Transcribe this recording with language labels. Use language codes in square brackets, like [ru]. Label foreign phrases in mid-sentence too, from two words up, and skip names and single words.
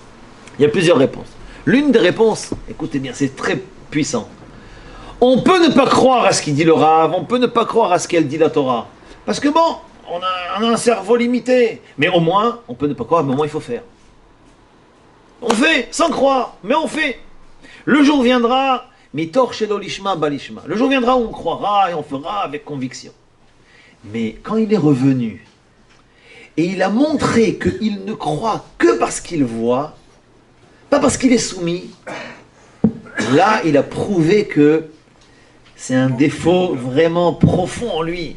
[fr] Il y a plusieurs réponses. L'une des réponses, écoutez bien, c'est très puissant. On peut ne pas croire à ce qu'il dit le Rav, on peut ne pas croire à ce qu'elle dit la Torah. Parce que bon, on a un cerveau limité. Mais au moins, on peut ne pas croire, mais au moins il faut faire. On fait, sans croire, mais on fait. Le jour viendra, [he] מתוך שלא לשמה בא לשמה. [fr] Le jour viendra où on croira et on fera avec conviction. Mais quand il est revenu, et il a montré qu'il ne croit que parce qu'il voit, pas parce qu'il est soumis, là, il a prouvé que c'est un défaut vraiment profond en lui.